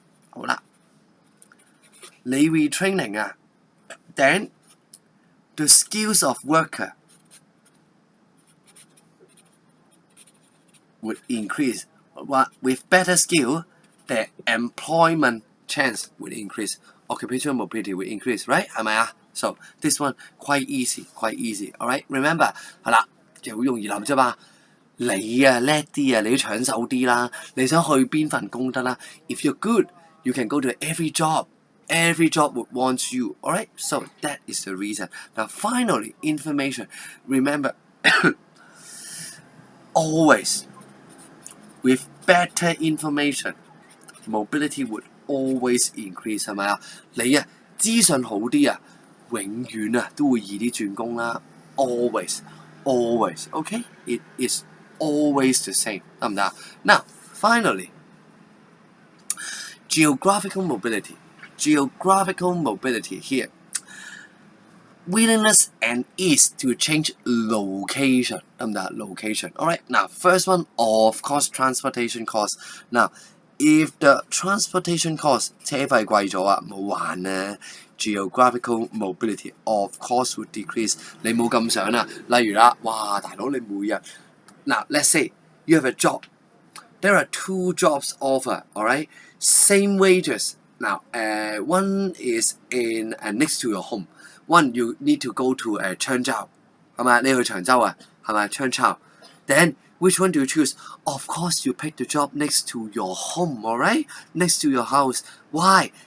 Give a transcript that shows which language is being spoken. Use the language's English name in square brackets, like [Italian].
[Cantonese] 好啦，你 [English] retraining 啊 ，then the skills of worker would increase. With better skill, the employment chance would increase. Occupational mobility will increase, right? [Cantonese] 係咪啊 ？ [English] So this one quite easy. Alright, remember [Cantonese] 係啦，就好容易諗啫嘛。你啊叻啲啊，你都搶手啲啦。你想去邊份工得啦 ？ [English] If you're good, you can go to every job. Every job would want you. Alright, so that is the reason. Now finally, information. Remember, always with better information, mobility would always increase. [Cantonese] 係咪啊？你啊資訊好啲啊，永遠啊都會易啲轉工啦。 [English] Always, okay? It is always the same. [Cantonese] 得唔得啊 ？ [English] Now finally, geographical mobility. Geographical mobility here. willingness and ease to change location. Location. Alright, now first one, of course, transportation cost. Now, if the transportation cost [Cantonese] 車費貴咗啊，冇玩啊 [English] geographical mobility of course would decrease. [Cantonese] 你冇咁想啦，例如啦，哇，大佬你每日嗱 [English] let's say you have a job. There are 2 jobs offer, alright? Same wages. Now, one is in next to your home. One you need to go to 長洲， [Cantonese] 係咪？你去長洲啊？係咪？長洲。 [English] Then which one do you choose? Of course, you pick the job next to your home, alright? Next to your house. Why?